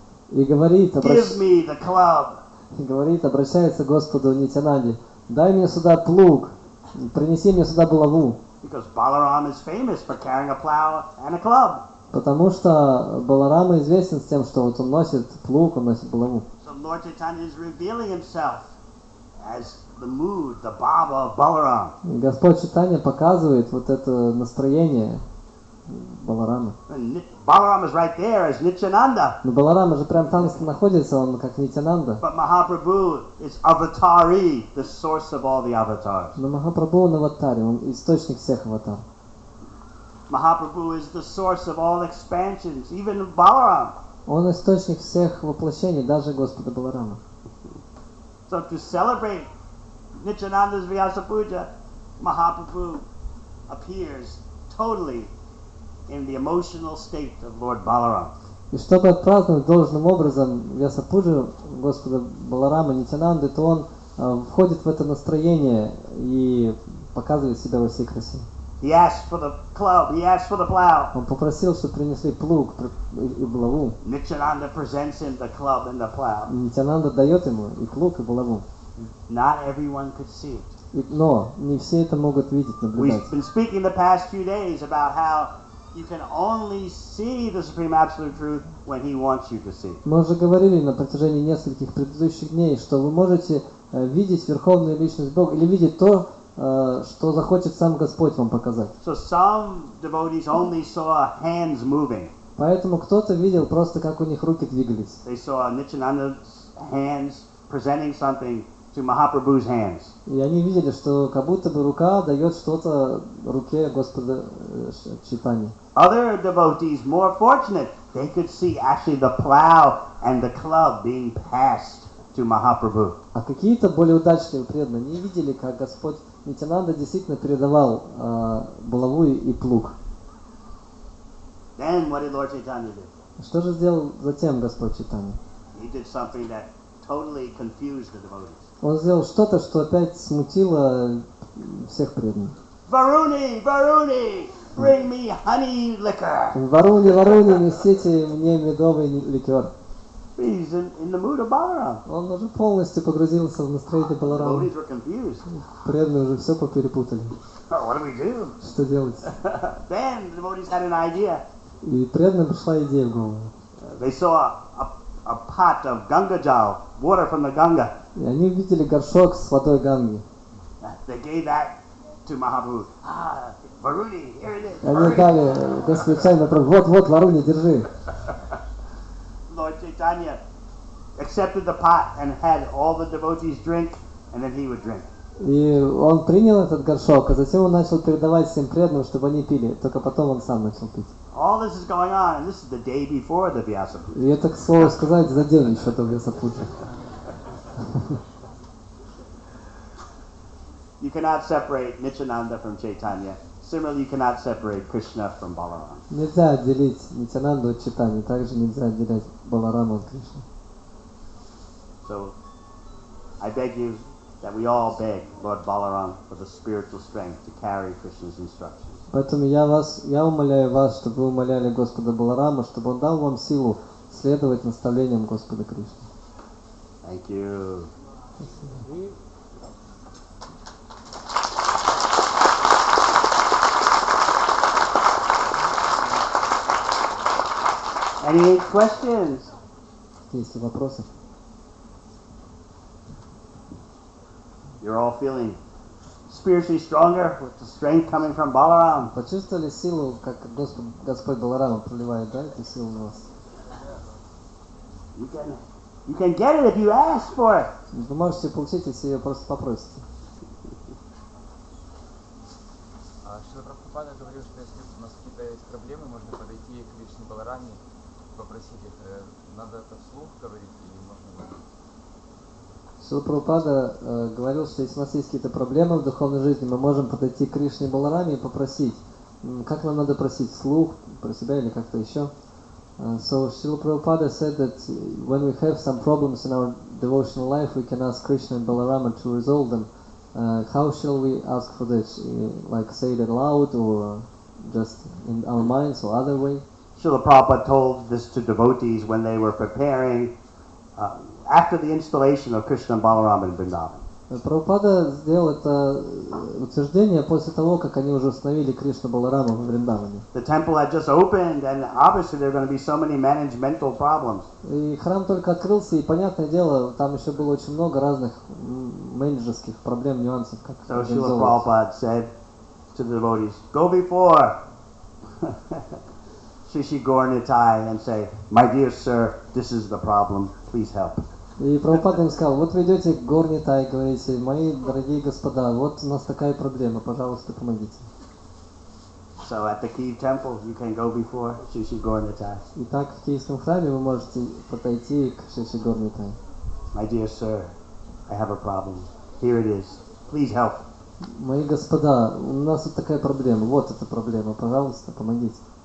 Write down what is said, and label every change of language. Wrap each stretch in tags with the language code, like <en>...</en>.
<ru>И говорит,</ru> <en>give me the club.</en> <ru>обращается к Господу Нитянанде, дай мне сюда плуг, принеси мне сюда булаву.</ru> <en>Because Balaram is famous for carrying a plow and a club.</en> <ru>Потому что Баларама известен с тем, что вот он носит плуг, он носит булаву.</ru> <en>So Lord Chaitanya is revealing himself as the mood, the bhava of Balaram.</en> <ru>И Господь Чайтанья показывает вот это настроение Баларама.</ru> <en>And Balaram is right there as Nityananda.</en> <ru>Но Баларама же прям там находится, он как Нитянанда.</ru> <en>But Mahaprabhu is avatari, the source of all the avatars.</en> <ru>Но Махапрабху он аватаре, он источник всех аватар.</ru> <en>Mahaprabhu is the source of all expansions, even of Balaram.</en> <ru>Он источник всех воплощений, даже Господа Баларама.</ru> <en>So to celebrate Nityananda's Vyasa Puja, Mahaprabhu appears totally in the emotional state of Lord Balaram.</en> <ru>И чтобы отпраздновать должным образом Вьяса-пуджу Господа Баларама Нитянанды, то он входит в это настроение и показывает себя во всей красе.</ru> <en>He asks for the club, he asks for the plow.</en> <ru>Он попросил, чтобы принесли плуг и булаву.</ru> <en>Nityananda presents him the club and the plow.</en> <ru>Нитянанда дает ему и плуг, и булаву.</ru> <en>Not everyone could see it.</en> <ru>Но не все это могут видеть, наблюдать.</ru> <en>We've been speaking the past few days about how you can only see the Supreme Absolute Truth when He wants you to see.</en> <ru>Мы уже говорили на протяжении нескольких предыдущих дней, что вы можете видеть Верховную Личность Бога или видеть то, что захочет сам Господь вам показать.</ru> <en>So some devotees only saw hands moving.</en> <ru>Поэтому кто-то видел просто, как у них руки двигались.</ru> <en>They saw Nityananda's hands presenting something to Mahaprabhu's hands.</en> <ru>И они видели, что как будто бы рука дает что-то руке Господа Чайтаньи.</ru> <en>Other devotees, more fortunate, they could see actually the plow and the club being passed to Mahaprabhu.</en> <ru>А какие-то более удачливые преданные не видели, как Господь Нитянанда действительно передавал булаву и плуг.</ru> <en>Then what did Lord Chaitanya do?</en> <ru>Что же сделал затем Господь Чайтанья?</ru> <en>He did something that totally confused the devotees.</en> <ru>Он сделал что-то, что опять смутило всех преданных.</ru> <en>Varuni, Varuni, bring me honey liquor.</en> <ru>Варуни, Варуни, несите мне медовый ликер.</ru> <en>He's in the mood of Balaram.</en> <ru>Он уже полностью погрузился в настроение Баларама.</ru> <en>Devotees were confused.</en> <ru>Преданные уже все поперепутали.</ru> <en>Oh, what do we do?</en> <ru>Что делать?</ru> <en>Then the devotees had an idea.</en> <ru>И преданным пришла идея в голову.</ru> <en>They saw a pot of Ganga Jal, water from the Ganga.</en> <ru>И они увидели горшок с водой Ганги.</ru> <en>They gave that to Mahaprabhu. Ah, Varuni, here it is.</en> <ru>И они дали Господь Чайтанья, вот, Варуни, держи.</ru> <en>Lord Chaitanya accepted the pot and had all the devotees drink, and then he would drink.</en> <ru>И он принял этот горшок, а затем он начал передавать всем преданным, чтобы они пили. Только потом он сам начал пить.</ru> <en>All this is going on, and this is the day before the Vyasa Puja.</en> <ru>И это, к слову сказать, за день еще до Вьяса-пуджи.</ru> <en>You cannot separate Nityananda from Chaitanya. Similarly, you cannot separate Krishna from Balaram.</en> <ru>Нельзя отделить Нитянанду от Чайтаньи, также нельзя отделять Баларама от Кришны.</ru> <en>So, I beg you that we all beg Lord Balaram for the spiritual strength to carry Krishna's instructions.</en> <ru>Поэтому я умоляю вас, чтобы вы умоляли Господа Баларама, чтобы он дал вам силу следовать наставлениям Господа Кришны.</ru> <en>Thank you. Any questions?</en> <ru>Есть ли вопросы?</ru> <en>You're all feeling spiritually stronger with the strength coming from Balaram.</en> <ru>Почувствовали силу, как Господь Баларама проливает, да, эту силу на вас?</ru> <en>You can get it if you ask for it.</en> <ru>Вы можете получить, если ее просто попросите. Шрила Прабхупада говорил, что если у нас какие-то есть проблемы, можно подойти к Кришне Балараме, попросить их. Надо это вслух говорить или можно говорить? Шрила Прабхупада говорил, что если у нас есть какие-то проблемы в духовной жизни, мы можем подойти к Кришне и Балараме и попросить. Как нам надо просить? Вслух, про себя или как-то еще?</ru> <en>So Srila Prabhupada said that when we have some problems in our devotional life, we can ask Krishna and Balarama to resolve them. How shall we ask for this? Like say it aloud or just in our minds or other way? Srila Prabhupada told this to devotees when they were preparing after the installation of Krishna and Balarama in Vrindavan.</en> <ru>Прабхупада сделал это утверждение после того, как они уже установили Кришну Балараму в Вриндаване.</ru> <en>The temple had just opened, and obviously there are going to be so many managemental problems.</en> <ru>И храм только открылся, и понятное дело, там еще было очень много разных менеджерских проблем, нюансов, как</ru> <en>So Srila</en> <ru>организовывать.</ru> <en>Prabhupada said to the devotees, "Go before Shishi Gaurnitai and say, 'My dear sir, this is the problem. Please help.'"</en> <ru>И Прабхупада им сказал, вот вы идете к Горнитай, говорите, мои дорогие господа, вот у нас такая проблема, пожалуйста, помогите.</ru> <en>So at the Kyiv temple, you can go before Shishi Gaurnitai.</en> <ru>Итак, в Киевском храме вы можете подойти к Шиши Горнитай.</ru> <en>"My dear sir, I have a problem. Here it is. Please help."</en> <ru>Мои господа, у нас вот такая проблема, вот эта проблема, пожалуйста, помогите.</ru>